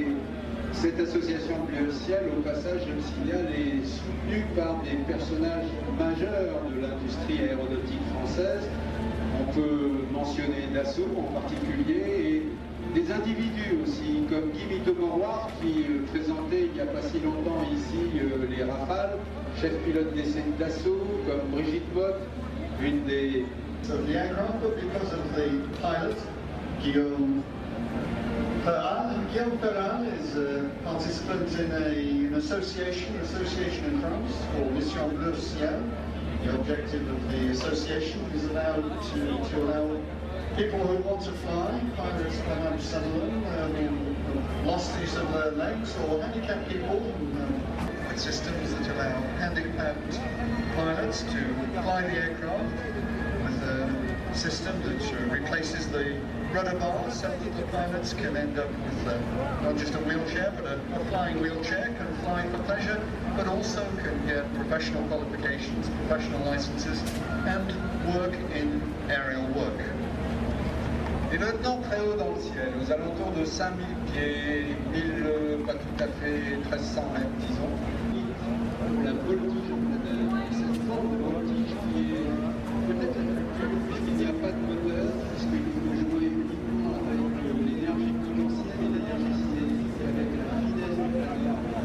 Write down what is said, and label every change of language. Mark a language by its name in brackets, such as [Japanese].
[French] Et cette association Bleu Ciel, au passage, je le signale, est soutenue par des personnages majeurs de l'industrie aéronautique française. On peut mentionner Dassault en particulier, et des individus aussi, comme Guy Mito-Moroir, qui présentait il n'y a pas si longtemps ici les Rafales, chef pilote d'essai Dassault, comme Brigitte Mott, une des... [English] So the aircraft, but because of the pilot, Guillaume Ferral. Guillaume Ferral is a participant in an association in France called Mission Bleu Ciel. The objective of the association is to allow people who want to fly, pilots perhaps some of them who lost use of their legs, or handicapped people, with systems that allow handicapped pilots to fly the aircraft with a system that replaces the rudder bar so that the pilots can end up with not just a wheelchair, but a flying wheelchair, can fly for pleasure, but also can get professional qualifications, professional licenses, and work in aerial work. [French] Et maintenant très haut dans le ciel, aux alentours de 5000 pieds, 1000, pas tout à fait, 1300 mètres, disons. La voltige, cette forme de voltige qui est peut-être la plus dure, puisqu'il n'y a pas de moteur, puisqu'il faut jouer uniquement avec l'énergie potentielle et l'énergie cinétique, avec la finesse du planeur.